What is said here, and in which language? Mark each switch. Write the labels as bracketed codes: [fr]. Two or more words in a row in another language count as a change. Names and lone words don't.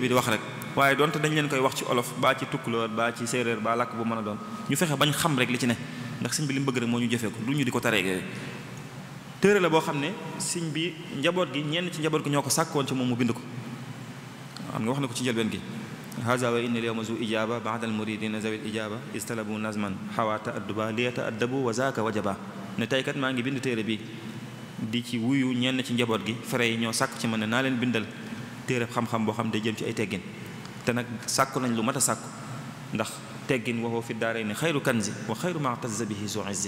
[wo] bi di wax rek waaye donte dañ leen koy wax ci olof baa ci tukkulóor baa ci séeréer baa làkk bu mën a doon ñu fexe bañ xam rek li ci ne ndax sëñ bi li mu bëgg rek moo ñu jëfee ko du ñu di ko taree yooyu téere la boo xam ne sëñ bi njaboot gi ñenn ci njaboot gi ñoo ko sàkkoon ci moom mu bind ko xam nga wax na ko ci njëlbeen gi [ar] هذا وإني اليوم ذو إجابة بعد المريدين ذوي الإجابة استطلبوا نظما حوى التأدب ليتأدبوا وذاكا وجبا [wo] ne tey kat maa ngi bind téere bi di ci wuyu ñenn ci njaboot gi fere yi ñoo sàkk ci man ne naa leen bindal téere xam-xam boo xam day jëm ci ay teggin te nag sàkku nañ lu mat a sàkku ndax teggin waxoo fi [ar] الدارين خير كنز وخير ما تزيا به ذو عز